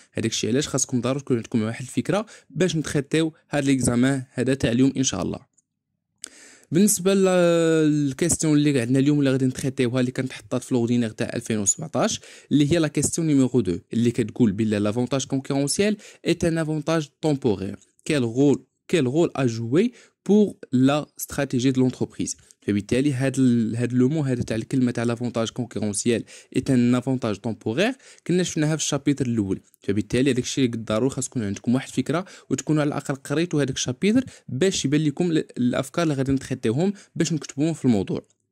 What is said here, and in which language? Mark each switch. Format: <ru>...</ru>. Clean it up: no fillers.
<ar>هذاك الشيء علاش خاصكم ضروري تكون عندكم واحد الفكره باش نتخطيو هذا ليكزامان هذا تاع اليوم ان شاء الله. بالنسبه للكيستيون اللي عندنا اليوم اللي غادي نتخطيوها اللي كانت حطات في لوردينير تاع 2017 اللي هي لا كيستيون نيميرو 2 اللي كتقول بلا</ar> <fr>لافونتاج كونكورونسيال ايت ان افونتاج temporaire. Quel rôle a joué pour la stratégie de l'entreprise.</fr> <ar>فبالتالي هاد لو مو هذا تاع الكلمه تاع</ar> <fr>لافونتاج كونكورونسيال ايت ان افونتاج temporaire</fr> <ar>كنا شفناها في الشابيتر الاول. فبالتالي هذاك الشيء ضروري خاص تكون عندكم واحد الفكره وتكونوا على الاقل قريتوا هذاك الشابيتر باش يبان لكم الافكار اللي غادي نتخطيوهم باش نكتبوهم في الموضوع.</ar>